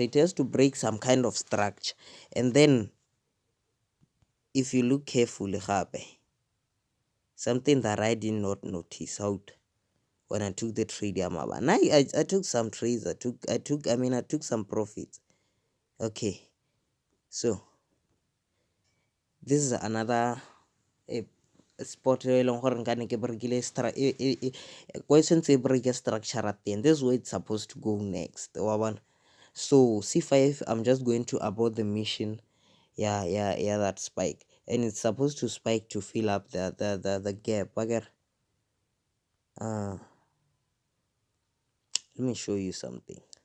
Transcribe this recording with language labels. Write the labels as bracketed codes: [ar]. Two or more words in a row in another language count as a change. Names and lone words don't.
[en] It has to break some kind of structure, and then if you look carefully, something that I did not notice out when I took the trade, and I took some trades. I took some profits. Okay, so this is another spot [tn] e leng gore nka ne ke berekile [en] question tse break structure at the end. This is where it's supposed to go next. So C5, I'm just going to abort the mission. Yeah, that spike, and it's supposed to spike to fill up the gap. Let me show you something.